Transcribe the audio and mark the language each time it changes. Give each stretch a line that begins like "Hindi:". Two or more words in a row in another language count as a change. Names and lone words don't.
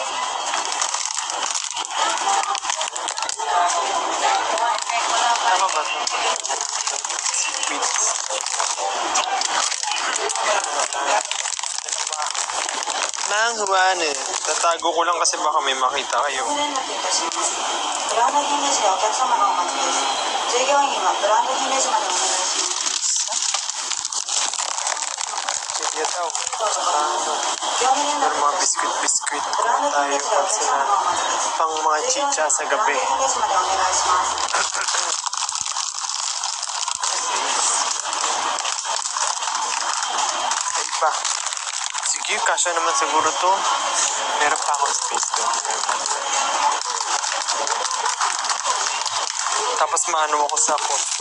Filipino: Tama ba ito? Sweets. Manghuane. Tatago ko lang kasi baka may makita kayo.
Japanese: ブランド品レジでお客様がお待ちです。従業員はブランド品レジまでお願いします。
Filipino: Sige daw.
Japanese: どうぞご覧ください。業務連
Filipino: Pero
Japanese: 絡
Filipino: mga
Japanese: です。
Filipino: biscuit
Japanese: ブランド品
Filipino: tayo
Japanese: レジでお
Filipino: kasi
Japanese: 客様
Filipino: na
Japanese: がお待ちです。
Filipino: pang mga
Japanese: 従業員
Filipino: chicha
Japanese: は
Filipino: sa
Japanese: ブラン
Filipino: gabi.
Japanese: ド品レジまでお願いします。
Filipino: Ay pa. Sige, kasya naman siguro to. Meron pa akong space doon. Tapos maano ako sa custom.